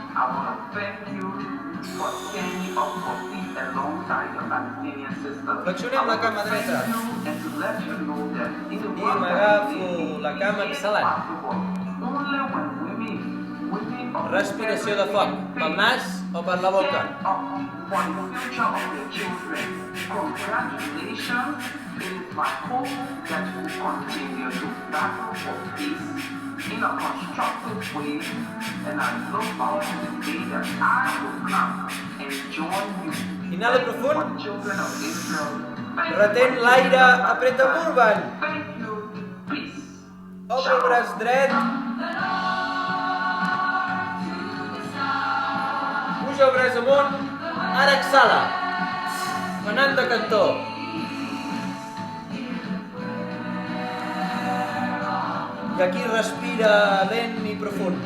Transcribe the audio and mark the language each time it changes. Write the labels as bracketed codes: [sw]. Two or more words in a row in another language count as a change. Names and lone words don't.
[ca] Flexionem la cama dreta i m'agafo la cama exhalant. Respiració de foc, pel nas o per la boca. [en] In a constructive way, and I look forward to the day that I will come and join you. [ca] Inhala profund. [en] Children of Israel. [ca] Retén l'aire, apreta Urban. [en] Thank you. Peace. [ca] Obre el braç dret. Puja el braç amunt. Ara exhala. Anant de cantó. I aquí respira lent i profund.